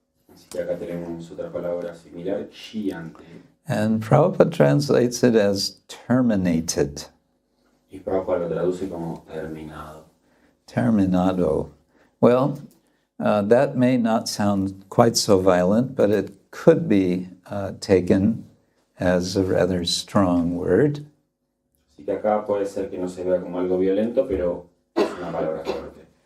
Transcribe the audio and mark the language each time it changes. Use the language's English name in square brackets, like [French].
[Spanish] Así que acá tenemos otra palabra similar, kshiyante. [English] And Prabhupada translates it as terminated. [Spanish] Y Prabhupada lo traduce como terminado. Terminado. [English] Well, that may not sound quite so violent, but it could be taken as a rather strong word. [Spanish] Así que acá puede ser que no se vea como algo violento, pero es una palabra fuerte.